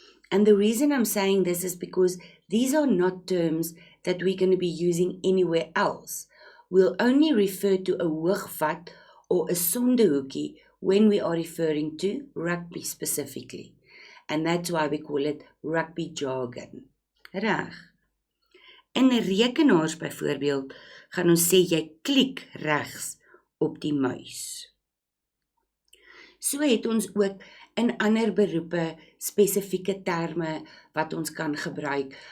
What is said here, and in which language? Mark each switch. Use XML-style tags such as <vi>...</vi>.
<en>And the reason I'm saying this is because these are not terms that we're going to be using anywhere else. We'll only refer to a hoogvat or a sondehoekie when we are referring to rugby specifically. And that's why we call it rugby jargon.</en> <af>Reg. In rekenaars byvoorbeeld gaan ons sê jy klik regs op die muis. So het ons ook in ander beroepe spesifieke terme wat ons kan gebruik.</af>